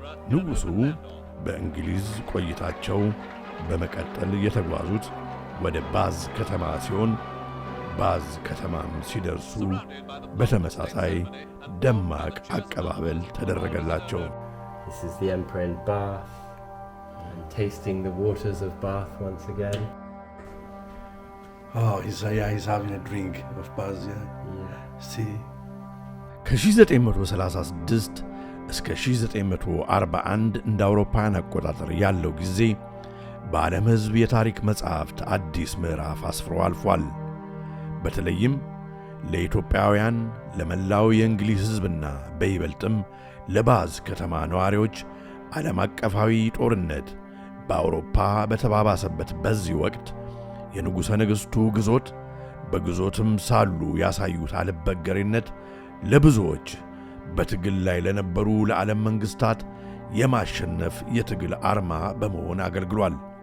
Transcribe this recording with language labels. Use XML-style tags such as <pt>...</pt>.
<am>ንጉሡ በእንግሊዝ ቆይታቸው በመቀጠል የተጓዙት ወደ ባዝ ከተማ ሲሆን ባዝ ከተማም ሲደርሱ በተመሳሳይ ደማቅ አቀባበል ተደረገላቸው።</am> <en>This is the Emperor in Bath, and tasting the waters of Bath once again. Oh, he's having a drink of Bath, See.</en> <am>ከ1936 እስከ 1941 እንደ አውሮፓውያን አቆጣጠር ያለው ጊዜ በዓለም ሕዝብ የታሪክ መጽሐፍት አዲስ ምዕራፍ አስፍሮ አልፏል። በተለይም ለኢትዮጵያውያን፣ ለመላው የእንግሊዝ ሕዝብና በይበልጥም ለባዝ ከተማ ነዋሪዎች ዓለም አቀፋዊ ጦርነት በአውሮፓ በተባባሰበት በዚህ ወቅት የንጉሠ ነገሥቱ ግዞት በግዞትም ሳሉ ያሳዩት አልበገሬነት ለብዙዎች በትግል ላይ ለነበሩ ለዓለም መንግሥታት የማሸነፍ የትግል አርማ በመሆን አገልግሏል።</am>